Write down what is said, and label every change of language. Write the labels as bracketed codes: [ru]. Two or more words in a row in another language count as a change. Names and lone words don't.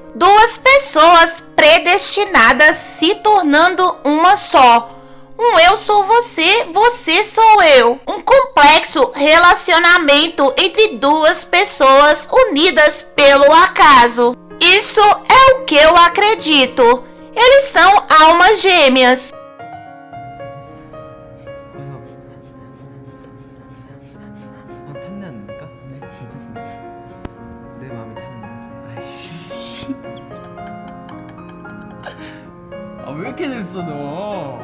[pt] Duas pessoas predestinadas se tornando uma só. Um eu sou você, você sou eu. Um complexo relacionamento entre duas pessoas unidas pelo acaso. Isso é o que eu acredito. Eles são almas gêmeas. [ko] 탔냐니까? 네, 괜찮습니다. 내 마음이 타는 남자. 아이씨. 아, 왜 이렇게 됐어, 너?